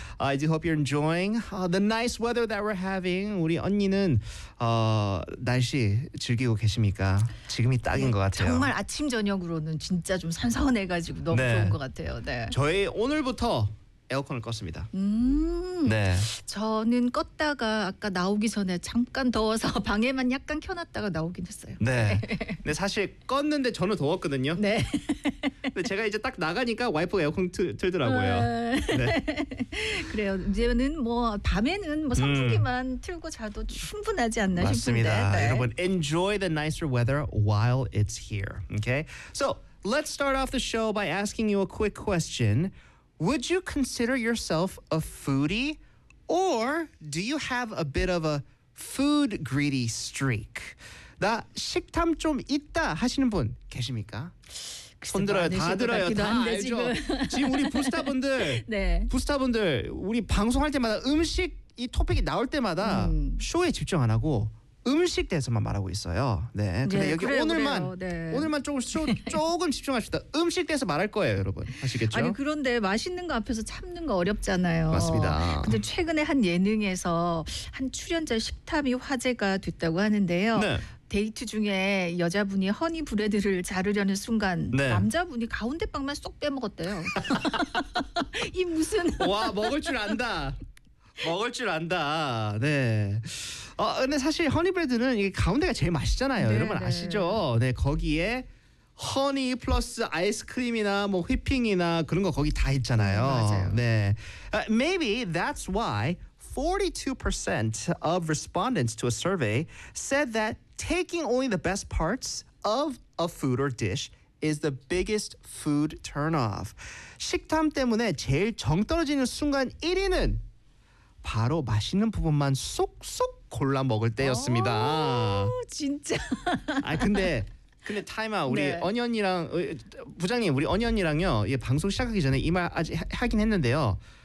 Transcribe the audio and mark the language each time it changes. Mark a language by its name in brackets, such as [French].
[English] I do hope you're enjoying the nice weather that we're having. [Korean] 우리 언니는 날씨 즐기고 계십니까? 지금이 딱인 것 같아요. 정말 아침 저녁으로는 진짜 좀 선선해가지고 너무 네. 좋은 것 같아요. 네. 저희 오늘부터 에어컨을 껐습니다. 네. 저는 껐다가 아까 나오기 전에 잠깐 더워서 방에만 약간 켜놨다가 나오긴 했어요. 네. 근데 사실 껐는데 저는 더웠거든요. 네. 근데 제가 이제 딱 나가니까 와이프가 에어컨 틀더라고요. 네. 그래요. 이제는 뭐 밤에는 뭐 선풍기만 틀고 자도 충분하지 않나 싶은데. 맞습니다. 네. [English] 여러분 enjoy the nicer weather while it's here. Okay. So let's start off the show by asking you a quick question. Would you consider yourself a foodie or do you have a bit of a food greedy streak? [Korean] 나 식탐 좀 있다 하시는 분 계십니까? 손 들어요. 다 들어요. 다 한데, 알죠. 지금. 지금 우리 부스타분들 네. 부스타분들 우리 방송할 때마다 음식 이 토픽이 나올 때마다 쇼에 집중 안 하고 음식 대해서만 말하고 있어요. 네. 근데 네, 여기 그래요, 오늘만 그래요. 네. 오늘만 조금 집중합시다. 음식 대해서 말할 거예요, 여러분. 아시겠죠? 아니, 그런데 맛있는 거 앞에서 참는 거 어렵잖아요. 맞습니다. 근데 최근에 한 예능에서 한 출연자 식탐이 화제가 됐다고 하는데요. 네. 데이트 중에 여자분이 허니 브레드를 자르려는 순간 네. 남자분이 가운데 빵만 쏙 빼먹었대요. 이 무슨 와, 먹을 줄 안다. 먹을 줄 안다. 네. 근데 사실 허니브레드는 이게 가운데가 제일 맛있잖아요. 네, 여러분 아시죠? 네. 네, 거기에 허니 플러스 아이스크림이나 뭐 휘핑이나 그런 거 거기 다 있잖아요. 맞아요. 네. [English] Maybe that's why 42% of respondents to a survey said that taking only the best parts of a food or dish is the biggest food turnoff. [Korean] 식탐 때문에 제일 정 떨어지는 순간 1위는 바로 맛있는 부분만 쏙쏙 골라 먹을 때였습니다. 오, 진짜. 아 근데 타임아 우리 네. 언니랑 부장님 우리 언니랑요 이 방송 시작하기 전에 이 말 아직 하긴 했는데요.